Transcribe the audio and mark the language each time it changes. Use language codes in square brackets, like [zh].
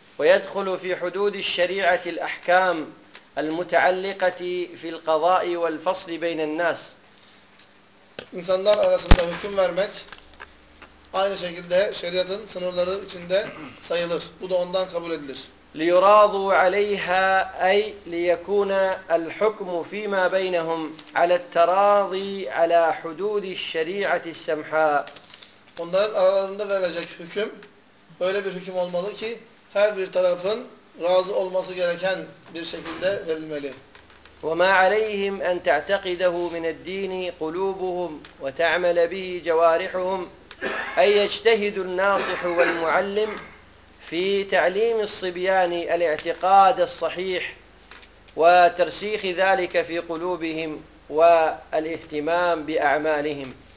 [ar] Ve yedhulu fi hududi şeriatı el ahkam المتعلقة في القضاء والفصل بين الناس. [tr] İnsanlar arasında hüküm vermek aynı şekilde şeriatın sınırları içinde sayılır. Bu da ondan kabul edilir. [ar] ليراضوا عليها أي ليكون الحكم فيما بينهم على التراضي على حدود الشريعة السمحاء. [tr] Onların aralarında verilecek hüküm öyle bir hüküm olmalı ki her bir tarafın razı olması gereken bir şekilde verilmeli. [ar] وَمَا عَلَيْهِمْ أَنْ تَعْتَقِدَهُ مِنَ الدِّينِ قُلُوبُهُمْ وَتَعْمَلَ بِهِ جَوَارِحُهُمْ أَنْ يَجْتَهِدُ النَّاصِحُ وَالْمُعَلِّمُ فِي تَعْلِيمِ الصِّبْيَانِ الْاِعْتِقَادَ الصَّحِيحِ وَتَرْسِيخِ ذَلِكَ فِي قُلُوبِهِمْ وَالْاِهْتِمَامِ بِأَعْمَالِهِمْ.